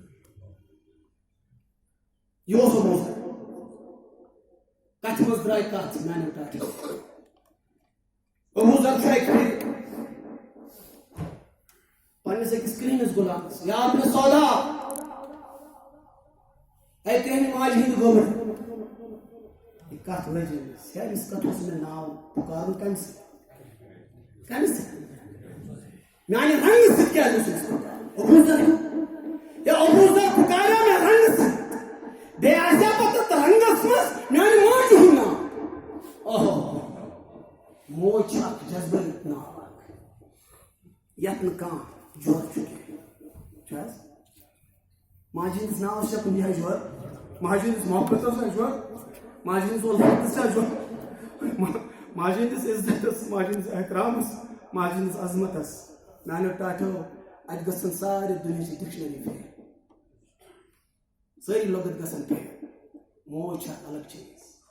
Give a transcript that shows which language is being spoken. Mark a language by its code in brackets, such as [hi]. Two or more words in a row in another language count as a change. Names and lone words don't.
[ks] یہ ابو ذر کتھ مز درائے کتھ میانو ٹاٹھ ابو ذر چھُ پنس أکِس کرہنِس غلامس [ar] یا ابن سودا [ks] اے تہنٛدِ ماجہِ ہُنٛد گوٚبر یہِ کتھ لٔج أمِس ہے أمِس کتھ اوس مےٚ ناو پُکارُن کمہِ سۭتۍ میانہِ رنگہٕ سۭتۍ کیٛازِ اوس أمِس پُکارُن ابو ذر یا ابو ذر پُکاریو مےٚ رنگہٕ سۭتۍ بیٚیہِ آسیا پتہٕ رنگس منٛز میانہِ ماجہِ ہُنٛد ناو موج چھِ اکھ جذبٲتی ناو اکھ یتھ نہٕ کانٛہہ جور چھُ کینٛہہ چھُ حظ ماجہِ ہٕنٛدِس ناوس چھا کُنہِ جایہِ جور ماجہِ ہٕنٛدِس محبتس چھا جور ماجہِ ہٕنٛدِس اُلفتس چھا جور ماجہِ ہٕنٛدِس عزتس ماجہِ ہٕنٛدِس احترامس ماجہِ ہٕنٛدِس عظمتس میانیو ٹاٹھیو اتہِ گژھن سارے دُنہِچ ڈکشنری فیل سٲری لغت گژھن فیل موج چھِ اکھ الگ چیٖز